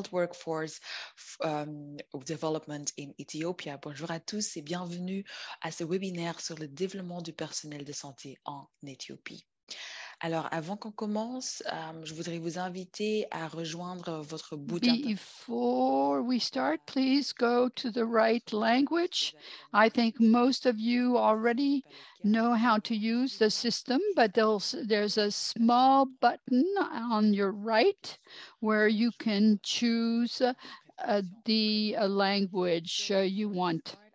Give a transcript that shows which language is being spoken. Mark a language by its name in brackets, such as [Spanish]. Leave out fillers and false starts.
[English] workforce development in Ethiopia. [French] Bonjour à tous et bienvenue à ce webinaire sur le développement du personnel de santé en Éthiopie. Alors, avant qu'on commence, je voudrais vous inviter à rejoindre votre bout d'internet. [English] Before we start, please go to the right language. I think most of you already know how to use the system, but there's a small button on your right where you can choose the language you want.